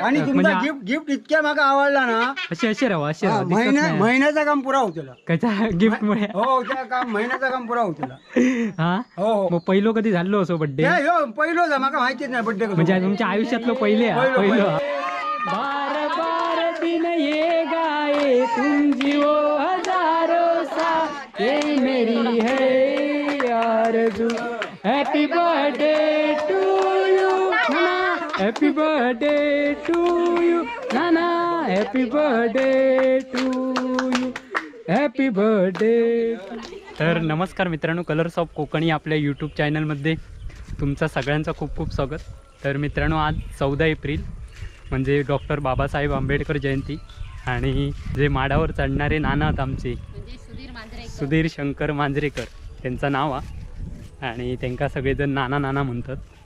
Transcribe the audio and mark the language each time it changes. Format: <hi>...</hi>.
<mr>आणि तुमचा गिफ्ट इतक्या मागा आवडला ना. असे राहा असे महिन्याचा काम पुरा होतो त्याच्या गिफ्ट मुळे. हो त्या काम महिन्याचा काम पुरा होतो. हा हो मग पहिलो कधी झालो असो बर्थडे? पहिलो माका माहितीच नाही बर्थडे म्हणजे तुमच्या आयुष्यातलं पहिलं.</mr> <hi>बार बार दिन ये गाए तुम जीवो हजारों सा ये मेरी है आरज़ू.</hi> <en>Happy birthday to you नाना, happy birthday to you नाना, happy birthday to you, happy birthday.</en> <mr>तर नमस्कार मित्रांनो, कलर्स ऑफ कोकणी आपल्या यूट्यूब चॅनलमध्ये तुमचं सगळ्यांचं खूप खूप स्वागत. तर मित्रांनो, आज 14 एप्रिल म्हणजे डॉक्टर बाबासाहेब आंबेडकर जयंती. आणि जे माडावर चढणारे नाना आहेत आमचे सुधीर शंकर मांजरेकर त्यांचं नाव आहे आणि त्यांना सगळेजण नाना नाना म्हणतात.</mr>